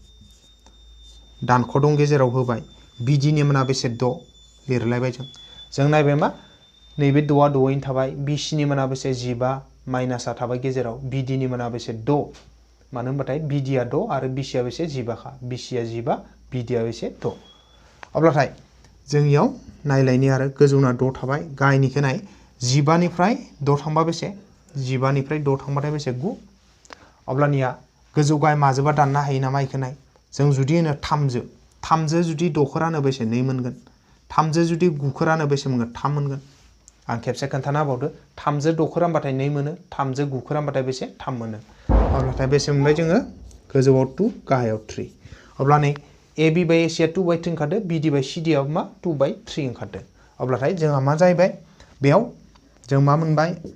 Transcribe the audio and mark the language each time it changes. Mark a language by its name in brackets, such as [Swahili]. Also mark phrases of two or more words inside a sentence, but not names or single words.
[Bodo] दानख' दं गेजेराव होबाय BD नि माना बेसे 6 लिरलायबाय जों नायबाय मा नैबे 6 आ 6यैनो थाबाय BC नि माना बेसे 15 माइनासआ थाबाय गेजेराव BD नि माना बेसे 6 मानो होनबाथाय BD आ 6 आरो BC आ बेसे 15 खा BC आ 15 BD आ बेसे 6 अब्लाथाय जों याव नायलायनि आरो गोजौना 6 थाबाय गाहायनिखौ नाय 15 निफ्राय 6 थांबा बेसे 15 निफ्राय 6 थांबाथाय बेसे 9 अब्लानिया गोजौ गाहाय माजोंबा दाननो हायो नामा इखौ नाय जों जुदि होनो 3 जो जुदि 6 खौ रानो बेसे 2 मोनगोन 3 जो जुदि 9 खौ रानो बेसे मोनगोन 3 मोनगोन आं खेबसे खोन्थाना होबावदो 3 जो 6 खौ रानबाथाय 2 मोनो 3 जो 9 खौ रानबाथाय बेसे 3 मोनो अब्लाथाय बेसे मोनबाय जोङो गोजौआव 2 गाहायाव 3 अब्ला नै AB by AC आ 2/3 ओंखारदो BD by CD आ मा 2/3 ओंखारदो अब्लाथाय जोंहा मा जाहैबाय बेयाव जों मा मोनबाय